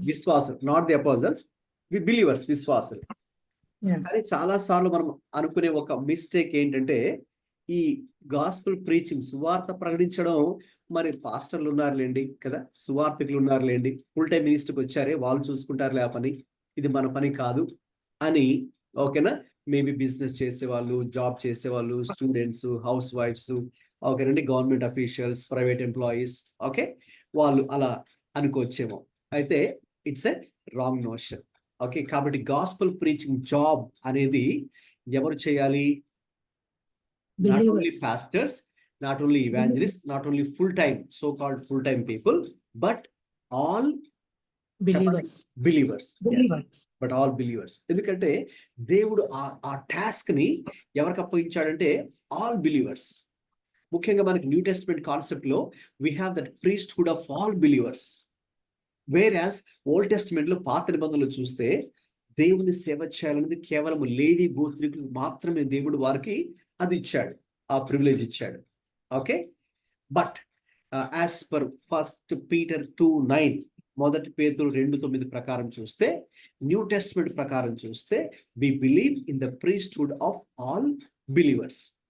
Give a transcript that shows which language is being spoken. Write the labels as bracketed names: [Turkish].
[Telugu] విశ్వాసులు, [English] not the apostles, believers, [Telugu] విశ్వాసులు. కానీ చాలా సార్లు మనం అనుకునే ఒక మిస్టేక్ ఏంటంటే, ఈ గాస్పుల్ ప్రీచింగ్, సువార్త ప్రకటించడం, మరి పాస్టర్లు ఉన్నారులేండి కదా, సువార్థికులు ఉన్నారులేండి, ఫుల్ టైం మినిస్టర్కి వచ్చారే వాళ్ళు చూసుకుంటారులే ఆ పని, ఇది మన పని కాదు అని, ఓకేనా, మేబీ బిజినెస్ చేసేవాళ్ళు, జాబ్ చేసేవాళ్ళు, స్టూడెంట్స్, హౌస్ వైఫ్స్, ఓకేనండి, government officials, private employees, okay, వాళ్ళు అలా అనుకోవచ్చేమో. అయితే [English] It's a wrong notion. [Telugu] Okay, కాబట్టి గాస్పుల్ ప్రీచింగ్ జాబ్ అనేది ఎవరు చేయాలి? [English] Not only pastors, not only evangelists, not only full-time, so-called full-time people, but all believers. Yes, but all believers. [Telugu] ఎందుకంటే దేవుడు ఆ టాస్క్ ని ఎవరికి అప్పగించాడంటే [English] All believers. [Telugu] ముఖ్యంగా మనకి న్యూ టెస్ట్మెంట్ కాన్సెప్ట్ లో [English] we have that priesthood of all believers. Whereas [Telugu] old testament లో, పాత నిబంధనలు చూస్తే, దేవుని సేవ చేయాలనేది కేవలం లేవి గోత్రికులకు మాత్రమే దేవుడు వారికి అది ఇచ్చాడు, ఆ ప్రివిలేజ్ ఇచ్చాడు. [English] okay, but as per 1 Peter 2:9, [Telugu] మొదటి పేతురు 2:9 ప్రకారం చూస్తే, [English] New testament ప్రకారం చూస్తే, we believe in the priesthood of all believers.